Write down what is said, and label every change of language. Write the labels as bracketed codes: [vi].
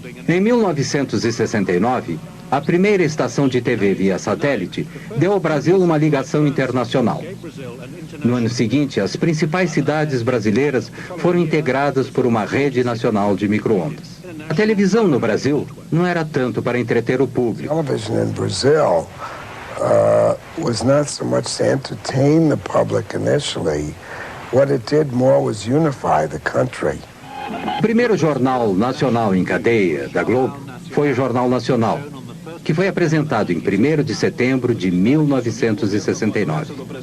[pt] Em 1969, a primeira estação de TV via satélite deu ao Brasil uma ligação internacional. No ano seguinte, as principais cidades brasileiras foram integradas por uma rede nacional de micro-ondas. A televisão no Brasil não era tanto para entreter o público. [en] Television in Brazil was not so much to entertain the public initially. What it did more was unify the country. [pt] O primeiro jornal nacional em cadeia da Globo foi o Jornal Nacional, que foi apresentado em 1º de setembro de 1969.